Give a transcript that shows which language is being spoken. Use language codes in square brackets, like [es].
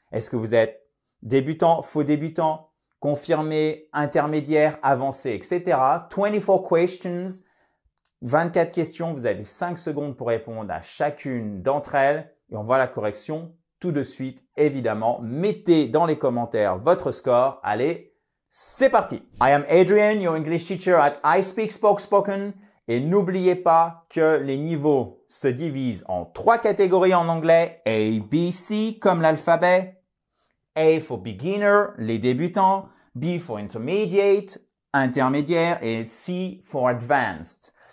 [fr] Est-ce que vous êtes débutant, faux débutant, confirmé, intermédiaire, avancé, etc. 24 questions, 24 questions, vous avez 5 secondes pour répondre à chacune d'entre elles et on voit la correction tout de suite, évidemment. Mettez dans les commentaires votre score. Allez, c'est parti. [en] I am Adrian, your English teacher at I Speak Spoke Spoken. [fr] Et n'oubliez pas que les niveaux se divisent en 3 catégories en anglais. A, B, C, comme l'alphabet. [en] A for beginner, [fr] les débutants. [en] B for intermediate, intermédiaire. Et C for advanced.